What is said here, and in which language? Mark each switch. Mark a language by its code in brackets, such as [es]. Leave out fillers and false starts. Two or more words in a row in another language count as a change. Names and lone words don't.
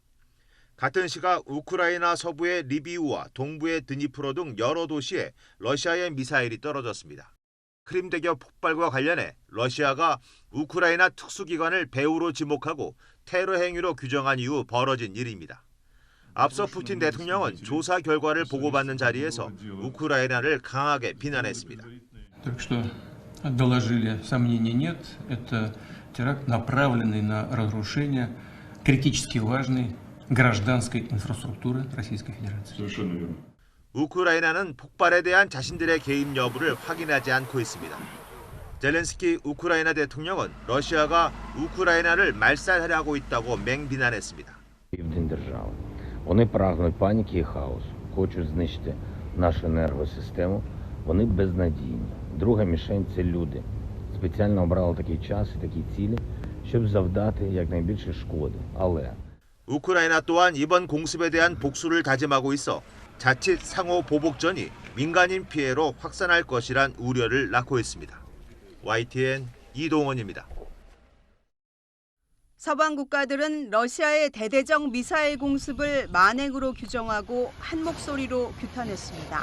[ko] 같은 시각 우크라이나 서부의 리비우와 동부의 드니프로 등 여러 도시에 러시아의 미사일이 떨어졌습니다. 크림 대교 폭발과 관련해 러시아가 우크라이나 특수기관을 배후로 지목하고 테러 행위로 규정한 이후 벌어진 일입니다. 앞서 푸틴 대통령은 조사 결과를 보고받는 자리에서 우크라이나를 강하게 비난했습니다. [ru] доложили, сомнений нет. Это теракт, направленный на разрушение критически важной гражданской инфраструктуры Российской Федерации. совершенно верно. [ko] 우크라이나는 폭발에 대한 자신들의 개입 여부를 확인하지 않고 있습니다. 젤렌스키 우크라이나 대통령은 러시아가 우크라이나를 말살하려고 있다고 맹비난했습니다. [uk] Вони прагнуть паніки і хаосу, хочуть знищити нашу енергосистему, вони безнадійні. Друга мішень – це люди. Спеціально обрали такий час і такі цілі, щоб завдати якнайбільше шкоди. Але [ko] 우크라이나 또한 이번 공습에 대한 복수를 다짐하고 있어 자칫 상호 보복전이 민간인 피해로 확산할 것이란 우려를 낳고 있습니다. YTN 이동원입니다. 서방 국가들은 러시아의 대대적 미사일 공습을 만행으로 규정하고 한 목소리로 규탄했습니다.